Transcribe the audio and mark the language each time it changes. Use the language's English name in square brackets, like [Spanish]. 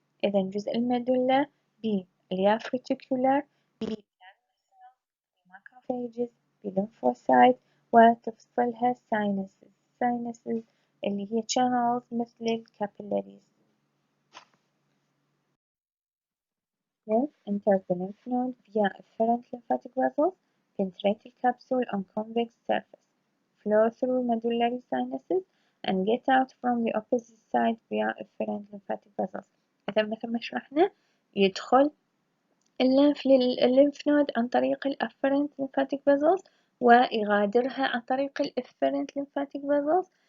[Arabic] إذا جزء الميدولا بالياف reticular macrophages بالlymphocyte وتفصلها sinuses اللي هي channels مثل الكابيلاريز. [English] Lymph enters the lymph node via afferent lymphatic vessels, penetrate the capsule on convex surface, flow through medullary sinuses, and get out from the opposite side via afferent lymphatic vessels. [Arabic] إذا مثل ما شرحنا يدخل الليمف نود عن طريق الافرنت lymphatic vessels، ويغادرها عن طريق الافرنت lymphatic vessels